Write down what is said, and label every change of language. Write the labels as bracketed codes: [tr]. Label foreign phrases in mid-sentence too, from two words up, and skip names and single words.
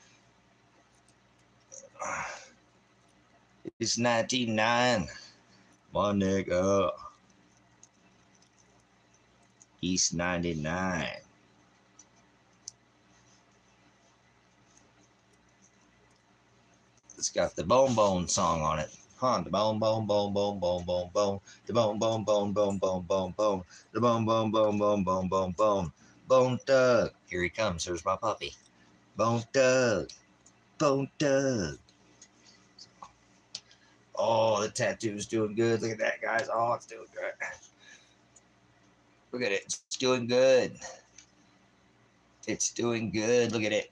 [en] It's 99. My nigga. East 99. It's got the Bone song on it. The bone, bone, bone, bone, bone, bone, bone. The bone, bone, bone, bone, bone, bone, bone. The bone, bone, bone, bone, bone, bone, bone. Bone Thug. Here he comes. Here's my puppy. Bone Thug. Bone Thug. Oh, the tattoo's doing good. Look at that, guys. Oh, it's doing good. Look at it. It's doing good. It's doing good. Look at it.